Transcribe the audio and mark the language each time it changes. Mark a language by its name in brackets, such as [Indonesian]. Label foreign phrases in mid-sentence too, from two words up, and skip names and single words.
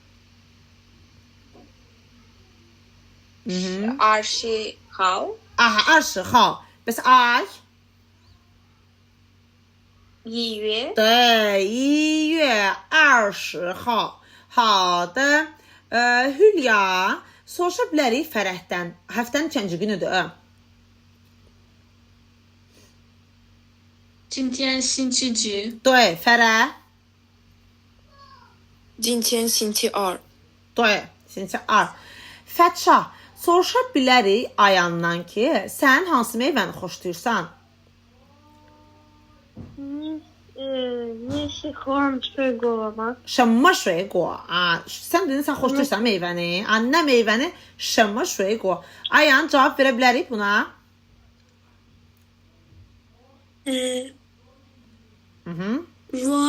[Chinese] 20号， [Azerbaijani] Aha, 20号. Bes ay. [Chinese] 1月对，1月20号. 好的. [Azerbaijani] Hülya, soruşa bilərik Fərəhdən. Həftənin neçənci günüdür? [Chinese] 今天星期几？对，Fərə. 今天星期二。对，星期二. [Azerbaijani] Fətşah, soruşa bilərik Ayandan ki, sən hansı meyvəni xoşlayırsan? [Chinese] 你喜欢水果吗？什么水果啊 [Azerbaijani] ？sən dedin sən xoşlayırsan meyvəni. Nə meyvəni? [Chinese] 什么水果? [Azerbaijani] Ayan, cavab verə bilərik buna? [Chinese] 我